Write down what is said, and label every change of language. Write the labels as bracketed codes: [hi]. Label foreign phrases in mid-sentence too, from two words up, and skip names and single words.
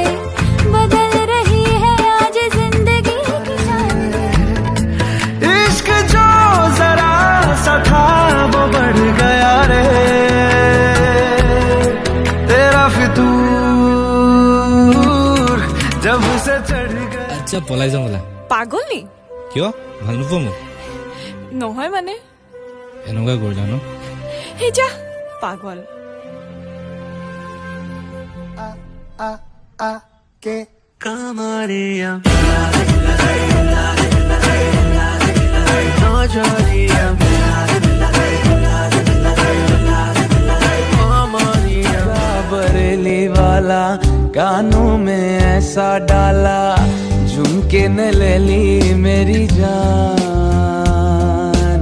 [hi] बदल रही है आज जिंदगी की चाल, इश्क जो जरा सा था वो बढ़ गया रे, तेरा फितूर जब से चढ़ गया। [as] আচ্ছা পলাই যাম বলা। পাগল নি? কিয় ভাল নোপোৱা মোক? নহয় মানে এনেকুৱা কৰিলা ন? হে যা পাগল। [hi] के कमरिया बरेली वाला कानों में ऐसा डाला, झुमके न ले ली मेरी जान।